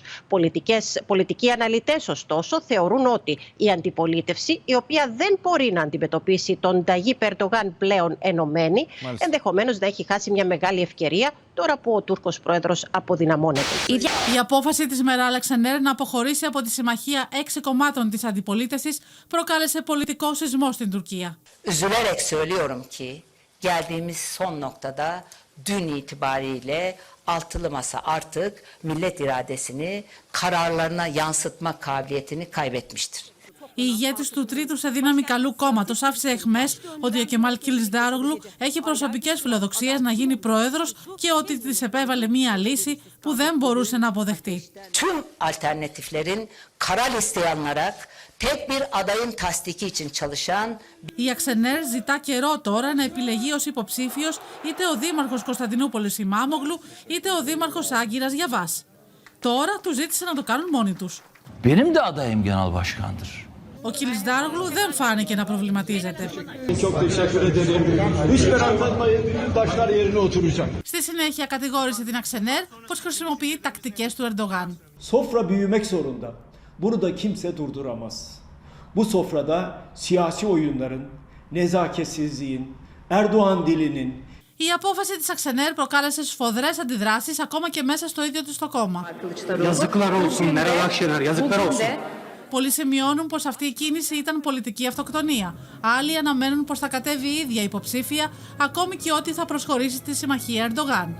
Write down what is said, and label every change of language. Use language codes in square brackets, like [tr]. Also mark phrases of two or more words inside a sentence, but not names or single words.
[el] Πολιτικοί αναλυτές, ωστόσο, θεωρούν ότι η αντιπολίτευση, η οποία δεν μπορεί να αντιμετωπίσει τον Ταγίπ Ερντογάν πλέον ενωμένη, ενδεχομένως θα έχει χάσει μια μεγάλη ευκαιρία τώρα που ο Τούρκος Πρόεδρος αποδυναμώνεται. Η απόφαση της Μεράλ Αξενέρ να apοχωρήσει από τη συμμαχία 6 κομμάτων της αντιπολίτευσης προκάλεσε πολιτικό σεισμό στην Τουρκία. [tr] Üzülerek söylüyorum ki geldiğimiz son noktada dün itibariyle altılı masa artık millet iradesini kararlarına yansıtma kabiliyetini kaybetmiştir. [el] Η ηγέτης του τρίτου σε δύναμη καλού κόμματος άφησε εχμές ότι ο Κεμάλ Κιλισδάρογλου έχει προσωπικές φιλοδοξίες να γίνει πρόεδρος και ότι της επέβαλε μία λύση που δεν μπορούσε να αποδεχτεί. [tr] Tüm alternatiflerin kara listeye alınarak tek bir adayın tasdiki için çalışan. [el] Η Αξενέρ ζητά καιρό τώρα να επιλεγεί ως υποψήφιος είτε ο δήμαρχος Κωνσταντινούπολης Ιμάμογλου είτε ο δήμαρχος Άγκυρας Γιαβάς. Τώρα τους ζήτησε να το κάνουν μόνοι τους. [tr] Benim de adayım genel başkandır. [el] Ο Κιλισδάρογλου δεν φάνηκε να προβληματίζεται. Στη συνέχεια κατηγόρησε την Αξενέρ πως χρησιμοποιεί τακτικές του Ερντογάν. [tr] Sofra büyümek zorunda. Bunu da kimse durduramaz. Bu sofrada siyasi oyunların, nezaketsizliğin, Erdoğan dilinin. [el] Η απόφαση της Αξενέρ προκάλεσε σφοδρές αντιδράσεις ακόμα και μέσα στο ίδιο του το κόμμα. Πολλοί σημειώνουν πως αυτή η κίνηση ήταν πολιτική αυτοκτονία. Άλλοι αναμένουν πως θα κατέβει η ίδια υποψήφια, ακόμη και ότι θα προσχωρήσει στη συμμαχία Ερντογάν.